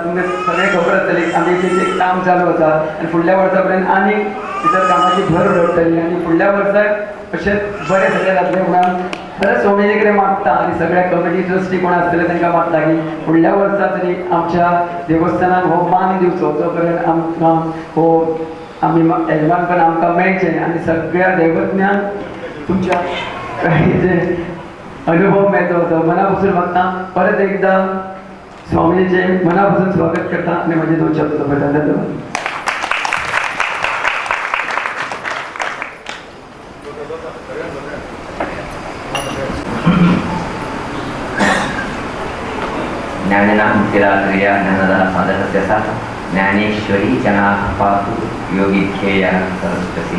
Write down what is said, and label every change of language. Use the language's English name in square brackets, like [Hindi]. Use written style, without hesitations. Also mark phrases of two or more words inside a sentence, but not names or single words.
[Konkani] तुमकां सगळें खबर आसतली आमी तेचें काम चालू आसा आनी फुडल्या वर्सा पर्यंत आनी भितर कामाची भर उडटली आनी फुडल्या वर्साक अशें बरें सगळें जातलें म्हणून खरेंच स्वामीजी कडेन मागता आनी सगळ्या कमिटी ट्रस्टी कोण आसतले तांकां मागता की फुडल्या वर्सा तरी आमच्या देवस्थानाक हो मान दिवचो जो पर्यंत आमकां हो आमी येजमानपण आमकां मेळचें आनी सगळ्या देवज्ञांक तुमच्या काही जे अनुभव मेळचो तो मना पासून मागता. परत एकदा स्वामीजीचें मना पासून स्वागत करता आनी म्हजे दोन शब्द सोंपयता. धन्यवाद. [Sanskrit] ज्ञानिनां मुक्तिदात्रेया ज्ञानदा साधकस्य सा ज्ञानेश्वरी जनाः पातु योगिध्येया सरस्वती.